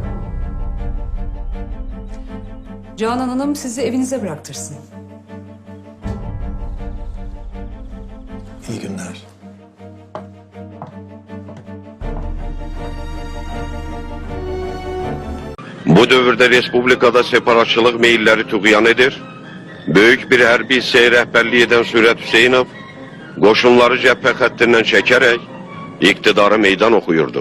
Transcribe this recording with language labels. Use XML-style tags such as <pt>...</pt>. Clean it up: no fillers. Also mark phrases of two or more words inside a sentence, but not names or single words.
<tr>Canan Hanım sizi evinize bıraktırsın. İyi günler.</tr> <az>Bu dövrdə Respublikada separatçılıq meyilləri tüğyan edir. Böyük bir hərbi hissəyə rəhbərlik edən Sürət Hüseynov qoşunları cəbhə xəttindən çəkərək iqtidarı meydan oxuyurdu.</az>